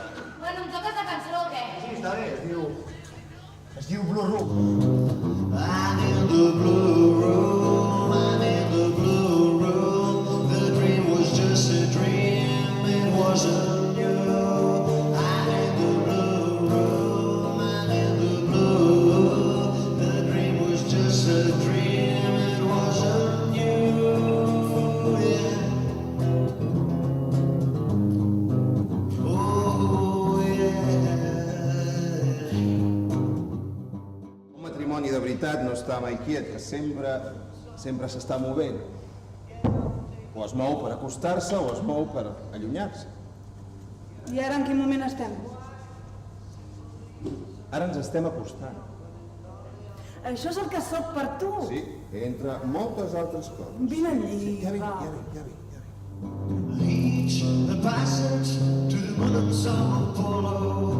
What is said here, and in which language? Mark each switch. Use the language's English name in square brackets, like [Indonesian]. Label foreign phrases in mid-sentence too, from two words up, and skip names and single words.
[Catalan] Bueno, em toques la cançó o què? Sí, està bé, es diu Blue Room. [English] I'm in the blue room, I'm in the blue room. The dream was just a dream, it wasn't you. I'm in the blue room, I'm in the blue room. The dream was just a dream, it wasn't you. [Catalan] I de veritat no està mai quiet, que sempre s'està movent. O es mou per acostar-se o es mou per allunyar-se. I ara en quin moment estem? Ara ens estem acostant. Això és el que sóc per tu. Sí, entre moltes altres coses. Vine allí, Ja va. vinc. [English] Leach the passage to the moon and some Apollo.